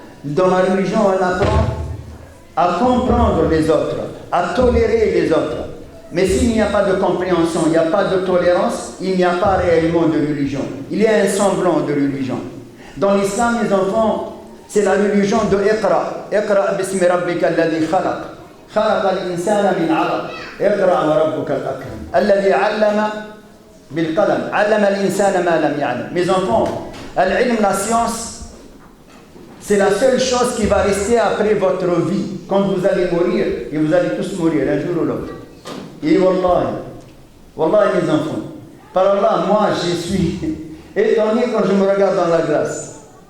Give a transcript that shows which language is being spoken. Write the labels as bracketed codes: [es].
[fr] Dans la religion, on apprend à comprendre les autres, à tolérer les autres. Mais s'il n'y a pas de compréhension, il n'y a pas de tolérance, il n'y a pas réellement de religion. Il y a un semblant de religion. Dans l'islam, les enfants, c'est la religion de Iqra. [ar] Iqra bismi rabbika alladhi khalaq. خلق الإنسان من علق اقرأ وربك الأكرم الذي علم بالقلم علم الإنسان ما لم يعلم. [fr] Mes enfants, [ar] العلم, [fr] la science, c'est la seule chose qui va rester après votre vie. Quand vous allez mourir, et vous allez tous mourir un jour ou l'autre. Et wallahi mes enfants, par Allah, moi je suis étonné quand je me regarde dans la glace.